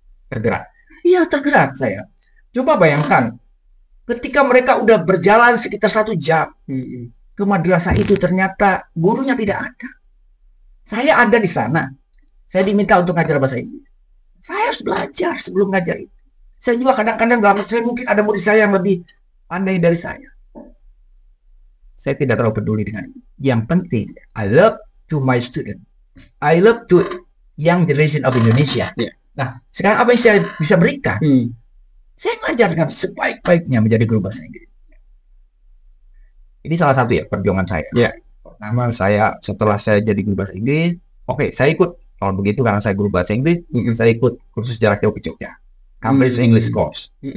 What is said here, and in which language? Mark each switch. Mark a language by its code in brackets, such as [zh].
[id] Tergerak saya. Coba bayangkan ketika mereka udah berjalan sekitar 1 jam ke madrasah itu, ternyata gurunya tidak ada. Saya ada di sana. Saya diminta untuk ngajar bahasa Inggris. Saya harus belajar sebelum ngajar itu. Saya juga kadang-kadang saya mungkin ada murid saya yang lebih pandai dari saya. Saya tidak terlalu peduli dengan itu. Yang penting, [en] I love to my student. I love to young generation of Indonesia. [id] Nah, sekarang apa yang saya bisa berikan? Saya ngajar dengan sebaik-baiknya menjadi guru bahasa Inggris. Ini salah satu perjuangan saya. Pertama, setelah saya jadi guru bahasa Inggris, saya ikut. Kalau begitu karena saya guru bahasa Inggris, saya ikut kursus jarak jauh ke Jogja, Cambridge English Course.